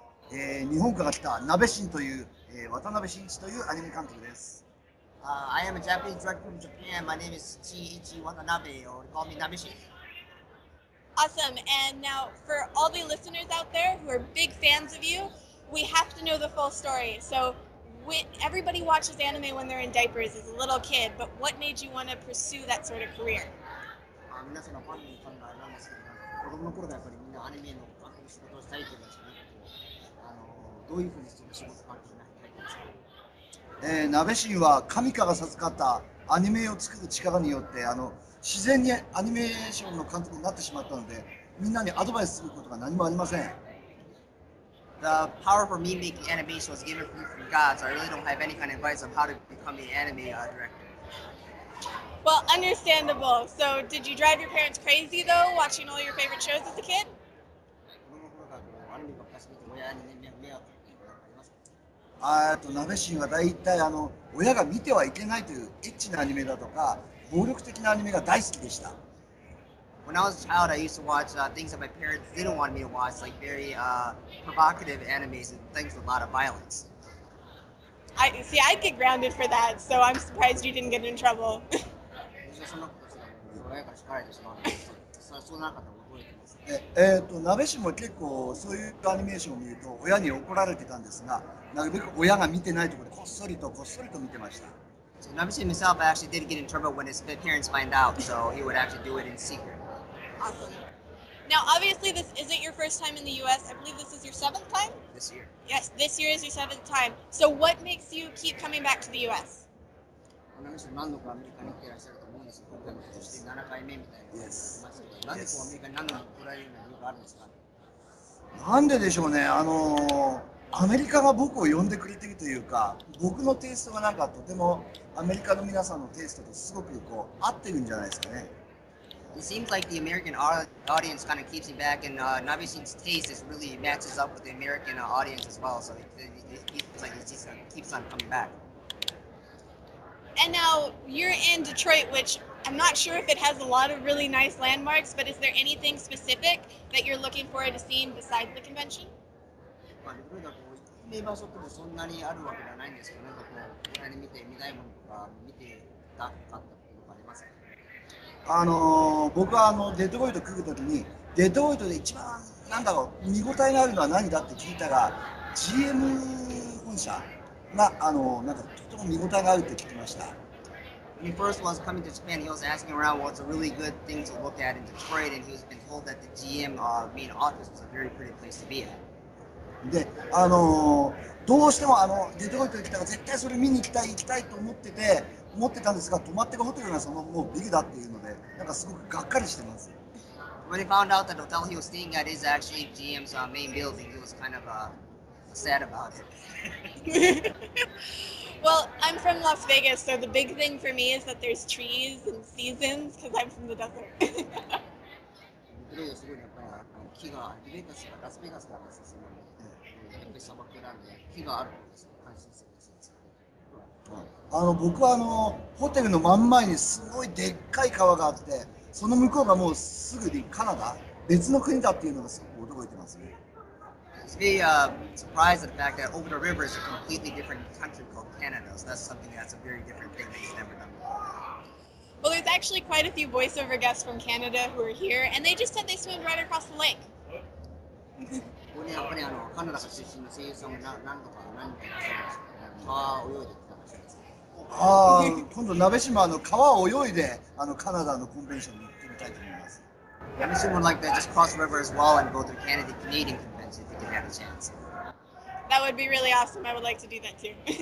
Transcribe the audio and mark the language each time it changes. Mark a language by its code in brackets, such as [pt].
[ja] 日本から来たナベシンという、渡辺真一というアニメ監督です。 [en] I am a Japanese director from Japan. My name is Shinichi Watanabe, or call me Nabeshin. Awesome. And now, for all the listeners out there who are big fans of you, we have to know the full story. So, everybody watches anime when they're in diapers as a little kid, but what made you want to pursue that sort of career? [ja] 皆さんのファンにファンがあるんですけど、子供の頃からやっぱりみんなアニメの監督仕事をしたいというのはどういうふうにその仕事関係に入ったんですか？ナベシンは神から授かったアニメを作る力によって自然にアニメーションの監督になってしまったので、みんなにアドバイスすることが何もありません。 [en] The power for me making animation was given from God, so I really don't have any kind of advice on how to become an anime director. Well, understandable. So, did you drive your parents crazy though, watching all your favorite shows as a kid? [ja] 子供の頃からアニメばっかり見て親に迷惑っていうのがありますか？ナベシンは大体親が見てはいけないというエッチなアニメだとか暴力的なアニメが大好きでした。 [en] When I was a child, I used to watch things that my parents didn't want me to watch, like very provocative animes and things with a lot of violence. I'd get grounded for that, so I'm surprised you didn't get in trouble. [ja] そんなことしたら親から叱られてしまうので、そうなかったら覚えてます。ナベシンも結構そういうアニメーションを見ると親に怒られてたんですが、なるべく親が見てないところでこっそりと見てました。 [en] So Nabeshin himself actually did get in trouble when his parents find out, so he would actually do it in secret. Awesome. Now, obviously, this isn't your first time in the U.S. I believe this is your 7th time? This year. Yes, this year is your 7th time. So what makes you keep coming back to the U.S.? [ja] Nabeshin 何度かアメリカに来ていらっしゃると思うんですけど、今回も今年で7回目みたいなのがありますけど、なんでアメリカに何度も来られるような理由があるんですか？なんででしょうね。アメリカが僕を呼んでくれてるというか、僕のテイストがなんかとてもアメリカの皆さんのテイストとすごく合ってるんじゃないですかね。 [en] It seems like the American audience kind of keeps me back, and Nabeshin's taste is really matches up with the American audience as well. So it feels like it just keeps on coming back. And now you're in Detroit, which I'm not sure if it has a lot of really nice landmarks, but is there anything specific that you're looking forward to seeing besides the convention? [ja] デトロイトは有名場所ってもそんなにあるわけではないんですけど、なんかこう、この辺で見たいものとか見てたかったっていうのがありますか？僕はデトロイト来るときに、デトロイトで一番見応えがあるのは何だって聞いたら、GM 本社がとても見応えがあるって聞きました。 [en] When he first was coming to Japan, he was asking around what's a really good thing to look at in Detroit, and he was been told that the GM main office was a very pretty place to be at. [ja] で、どうしてもデトロイトに来たら絶対それ見に行きたいと思ってたんですが、泊まってるホテルがもうビルだっていうので、なんかすごくがっかりしてます。 [en] When he found out that the hotel he was staying at is actually GM's main building, he was kind of sad about it. Well, I'm from Las Vegas, so the big thing for me is that there's trees and seasons because I'm from the desert. [ja] デトロイトすごいやっぱり木がラスベガスからですね、やっぱり砂漠なんで木があるんですよ。感心するんですよ。僕はホテルの真ん前にすごいでっかい川があって、その向こうがもうすぐにカナダ、別の国だっていうのがすごく驚いてますね。 [en] He's very surprised at the fact that over the river is a completely different country called Canada. So that's something that's a very different thing that he's never done before. Well, there's actually quite a few voiceover guests from Canada who are here, and they just said they swim right across the lake. [ja] ここにやっぱりカナダ出身の声優さんも何人かいらっしゃるんですけど、川を泳いできたらしいです。今度鍋島川を泳いでカナダのコンベンションに行ってみたいと思います。 [en] Nabeshin would like to just cross the river as well and go to the Canadian convention if he could have a chance. That would be really awesome. I would like to do that too.